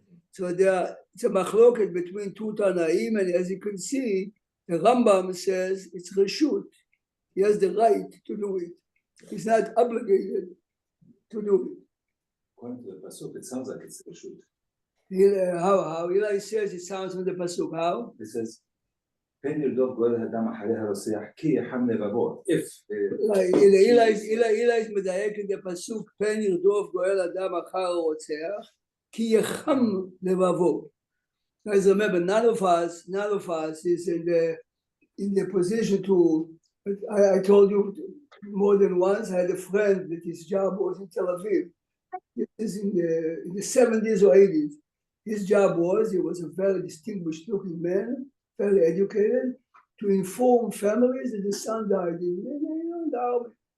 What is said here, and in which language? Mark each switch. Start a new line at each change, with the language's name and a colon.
English: So it's a machloket between two Tanaim, and as you can see, the Rambam says it's reshut. He has the right to do it. He's not obligated to do it. According to the pasuk, it sounds like it's reshut. How? Eli says it sounds from the pasuk. How? It says. If Eli is
Hebrew: מדייק
English: in the pasuk,
Hebrew: פן ירדוף גואל אדם אחר הרוצח, כי יחם לבבו.
English: Guys, remember, none of us is in the position to. I told you more than once. I had a friend that his job was in Tel Aviv. This is in the 70s or 80s. His job was, he was a very distinguished looking man, very educated, to inform families that the son died in the army.